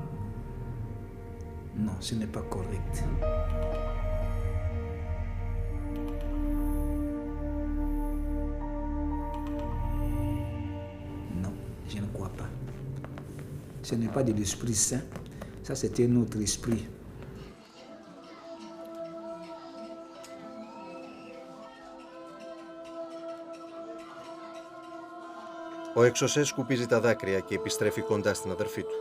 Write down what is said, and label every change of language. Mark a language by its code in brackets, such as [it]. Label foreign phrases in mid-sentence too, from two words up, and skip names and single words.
[fr] Non, ce n'est pas correct. Non, je ne crois pas. Ce n'est pas de l'Esprit Saint. Ça, c'était un autre esprit. [el] Ο Εξωσέ σκουπίζει τα δάκρυα και επιστρέφει κοντά στην αδερφή του.